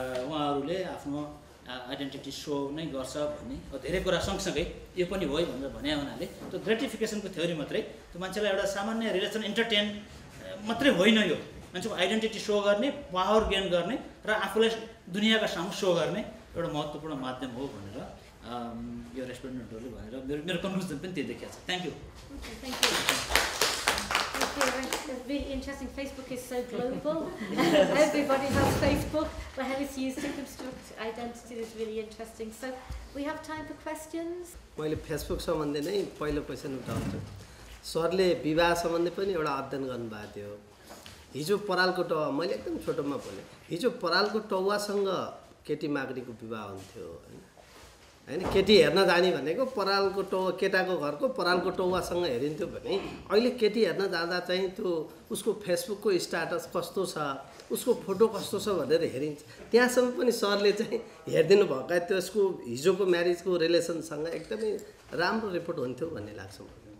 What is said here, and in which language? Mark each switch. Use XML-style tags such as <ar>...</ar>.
<ne>उहाँहरूले आफ्नो identity so नै गर्छ भन्ने धेरै कुरा सँगसँगै यो पनि हो भनेर भने हुनाले त्यो ग्रेटिफिकेसनको थ्योरी मात्रै, त्यो मान्छेलाई एउटा सामान्य रिलेसन इन्टरटेन मात्रै होइन, यो मान्छेको आइडेन्टिटी सो गर्ने, पावर गेन गर्ने र आफूलाई दुनियाँका सामु सो गर्ने एउटा महत्त्वपूर्ण माध्यम हो भनेर यो रेस्पोन्डेन्टहरूले भनेर मेरो कन्क्लुजन पनि त्यही देखिएको छ।</ne> <en>Thank you. It's really interesting. Facebook is so global. Everybody has Facebook, but how it's used to construct identity is really interesting. So we have time for questions.</en> <ne>मैले फेसबुक सम्बन्धी नै पहिलो क्वेसन उठाउँछु। सरले विवाह सम्बन्धी पनि एउटा अध्ययन गर्नुभएको थियो। हिजो परालको टौवा मैले एकदम छोटोमा बोलेँ हिजो परालको टौवासँग केटी माग्नेको विवाह हुन्थ्यो हैन केटी हेर्न जाने भनेको परालको टौवा केटाको घरको परालको टौवासँग हेरिन्थ्यो भने अहिले केटी हेर्न जाँदा चाहिँ त्यो उसको फेसबुकको स्ट्याटस कस्तो छ उसको फोटो कस्तो छ भनेर हेरिन्छ त्यहाँसम्म पनि सरले चाहिँ हेरिदिनु भएका त्यसको हिजोको म्यारिजको रिलेसनसँग एकदमै राम्रो रिपोर्ट हुन्थ्यो भन्ने लाग्छ</ne>